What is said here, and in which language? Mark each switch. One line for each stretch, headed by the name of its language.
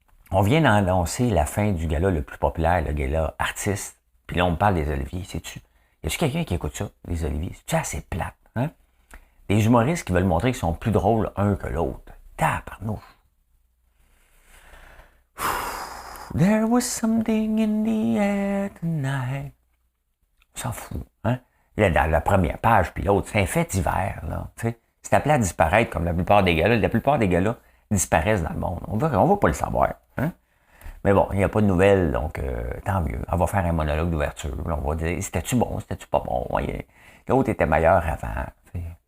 French: On vient d'annoncer la fin du gala le plus populaire, le gala artiste. Puis là, on me parle des Oliviers. Sais-tu? Y a-tu quelqu'un qui écoute ça, les Oliviers? C'est-tu assez plate? Hein? Des humoristes qui veulent montrer qu'ils sont plus drôles un que l'autre. Tabarnouche.
English: There was something in the air tonight.
French: On s'en fout. Hein? Là, dans la première page, puis l'autre, c'est un fait divers. C'est appelé à disparaître comme la plupart des gars-là. La plupart des gars-là disparaissent dans le monde. On va pas le savoir. Hein? Mais bon, il n'y a pas de nouvelles, donc tant mieux. On va faire un monologue d'ouverture. On va dire, c'était-tu bon, c'était-tu pas bon? L'autre était meilleur avant. T'sais.